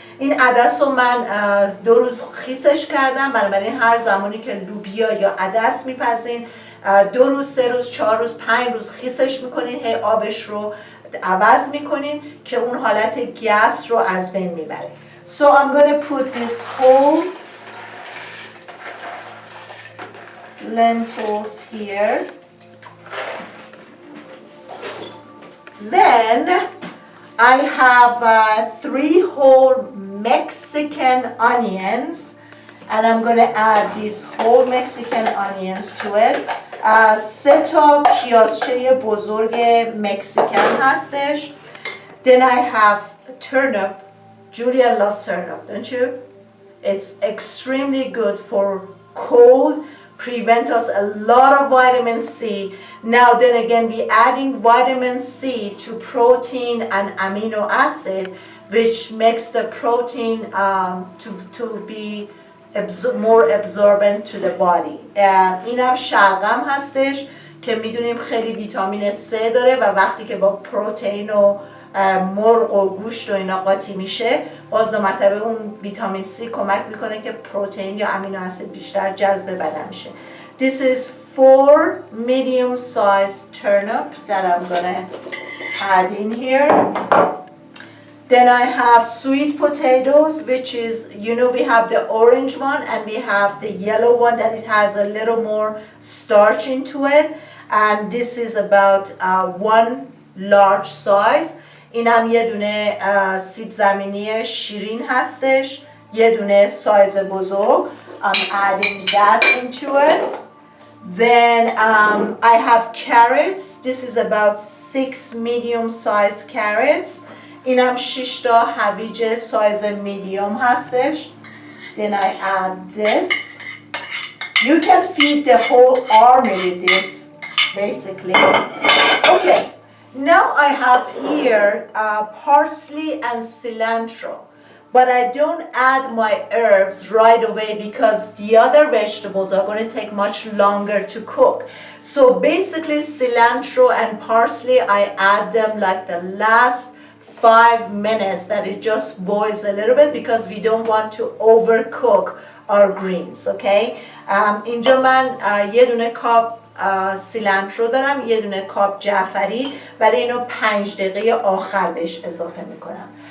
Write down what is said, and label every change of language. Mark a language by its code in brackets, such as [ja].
[fa] این عدس رو من 2 روز خیسش کردم. بنابراین هر زمانی که لوبیا یا عدس میپزین 2 روز، 3 روز، 4 روز، 5 روز خیسش میکنین، هی آبش رو عوض میکنین که اون حالت گس رو از بین میبره. [en] So I'm going to put this whole lentils here. Then I have 3 whole Mexican onions and I'm going to add these whole Mexican onions to it. [fa] 3 تا پیازچه بزرگ مکزیکن هستش. [en] Then I have turnip. Julia loves turnip, don't you? It's extremely good for cold, prevent us a lot of vitamin C. Now then again, we adding vitamin C to protein and amino acid, which makes the protein to be more absorbent to the body. [fa] اینم شلغم هستش که میدونیم خیلی ویتامین C داره و وقتی که با پروتئین و مرغ و گوشت و اینا قاطی میشه باز 2 مرتبه اون ویتامین C کمک میکنه که پروتئین یا امینو اسید بیشتر جذب بدن میشه. [en] This is 4 medium sized turnip that I'm gonna add in here. Then I have sweet potatoes, which is, you know, we have the orange one and we have the yellow one that it has a little more starch into it. And this is about 1 large size. [fa] اینم یه دونه سیب زمینی شیرین هستش، یه دونه سایز بزرگ. [en] I'm adding that into it. Then I have carrots. This is about 6 medium sized carrots. اینم 6 تا هویج size medium هستش. Then I add this. You can feed the whole army with this, basically. Okay, now I have here parsley and cilantro. But I don't add my herbs right away because the other vegetables are going to take much longer to cook. So basically cilantro and parsley, I add them like the last 5 minutes that it just boils a little bit because we don't want to overcook our greens, okay? [fa] اینجا من یه دونه کاپ سیلانترو دارم، یه دونه کاپ جعفری، ولی اینو 5 دقیقه آخر بهش اضافه میکنم.